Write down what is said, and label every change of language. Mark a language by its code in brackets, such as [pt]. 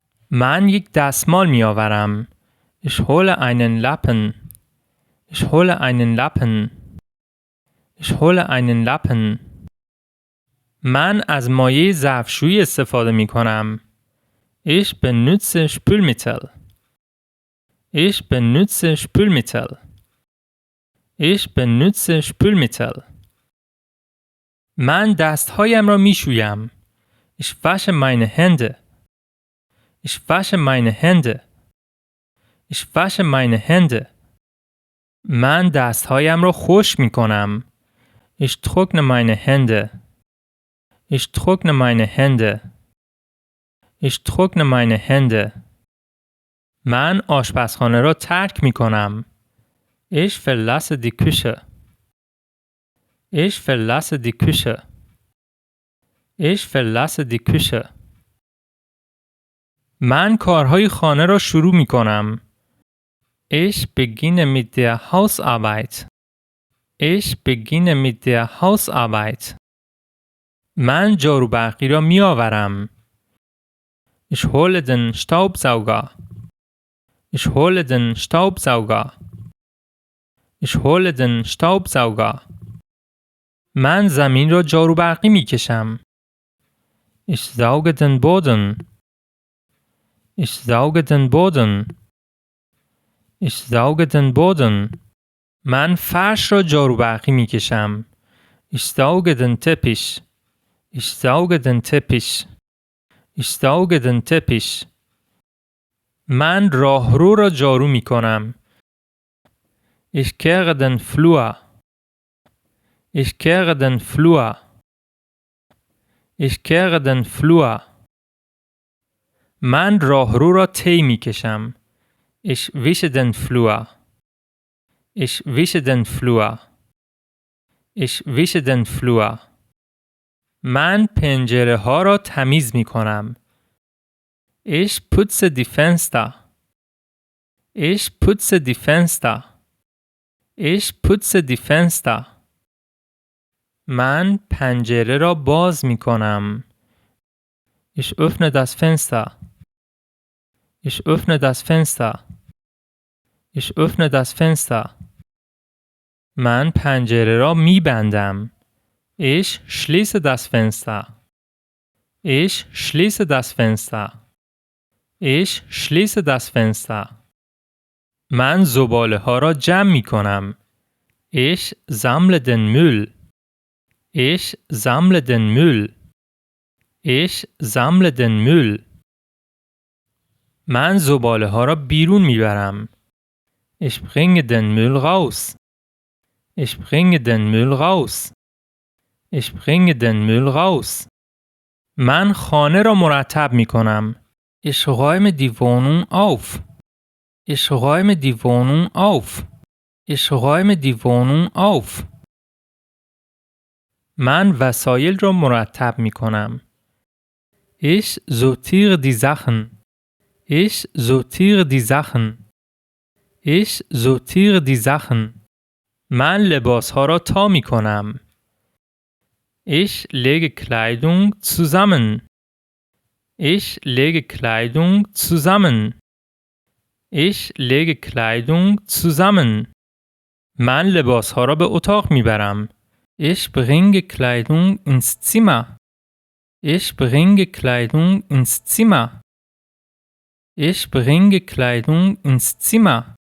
[fa] من یک دستمال می‌آورم. [de] Ich hole einen Lappen. Ich hole einen Lappen. Ich hole einen Lappen. [fa] من از مایع ظرفشویی استفاده می‌کنم. [de] Ich benutze Spülmittel. Ich benutze Spülmittel. Ich benutze Spülmittel. [fa] من دستهایم را میشویم. [de] Ich wasche meine Hände. Ich wasche meine Hände. Ich wasche meine Hände. [fa] من دستهایم را خشک میکنم. [de] Ich trockne meine Hände. Ich trockne meine Hände. Ich trockne meine Hände. [fa] من آشپزخانه را ترک میکنم. [de] Ich verlasse die Küche. Ich verlasse die Küche. Ich verlasse die Küche. [fa] من کارهای خانه را شروع میکنم. [de] Ich beginne mit der Hausarbeit. Ich beginne mit der Hausarbeit. [fa] من جاروبرقی را میآورم. [de] Ich hole den Staubsauger. Ich hole den Staubsauger. Ich hole den Staubsauger. [fa] من زمین را جاروبرقی میکشم. [de] Ich sauge den Boden. Ich sauge den Boden. Ich sauge den Boden. [fa] من فرش را جاروبرقی میکشم. [de] Ich sauge den Teppich. Ich sauge den Teppich. Ich sauge den Teppich. [fa] من راهرو را جارو میکنم. [de] Ich kehre den Flur. Ich kehre den Flur. Ich kehre den Flur. [fa] من راهرو را طی میکشم. [de] Ich wische den Flur. Ich wische den Flur. Ich wische den Flur. [fa] من پنجره ها را تمیز می کنم. [de] Ich putze die Fenster. Ich putze die Fenster. Ich putze die Fenster. [fa] من پنجره را باز می کنم. [de] Ich öffne das Fenster. Ich öffne das Fenster. Ich öffne das Fenster. [fa] من پنجره را می بندم. [de] Ich schließe das Fenster. Ich schließe das Fenster. Ich schließe das Fenster. [fa] من زباله ها را جمع می کنم. [de] Ich sammle den Müll. Ich sammle den Müll. Ich sammle den Müll. [fa] من زباله ها را بیرون می برم. [de] Ich bringe den Müll raus. Ich bringe den Müll raus. Ich bringe den Müll raus. [fa] من خانه را مرتب می کنم. [de] Ich räume die Wohnung auf. Ich räume die Wohnung auf. Ich räume die Wohnung auf. [fa] من وسایل را مرتب می کنم. [de] Ich sortiere die Sachen. Ich sortiere die Sachen. Ich sortiere die Sachen. [fa] من لباس ها را تا می کنم. [de] Ich lege Kleidung zusammen. Ich lege Kleidung zusammen. Ich lege Kleidung zusammen. [fa] من لباس ها را به اتاق می برم. [de] Ich bringe Kleidung ins Zimmer. Ich bringe Kleidung ins Zimmer. Ich bringe Kleidung ins Zimmer.